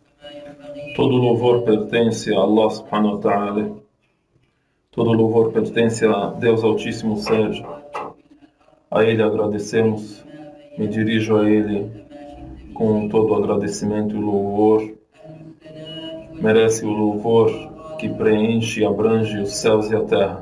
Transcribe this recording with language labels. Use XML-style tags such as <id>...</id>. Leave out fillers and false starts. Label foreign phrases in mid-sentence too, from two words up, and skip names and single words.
<pt>Todo louvor pertence a Allah</pt> <ar>سبحانه وتعالى.</ar> <pt>Todo louvor pertence a Deus Altíssimo seja. A Ele agradecemos. Me dirijo a Ele com todo agradecimento e louvor. Merece o louvor que preenche e abrange os céus e a terra.</pt>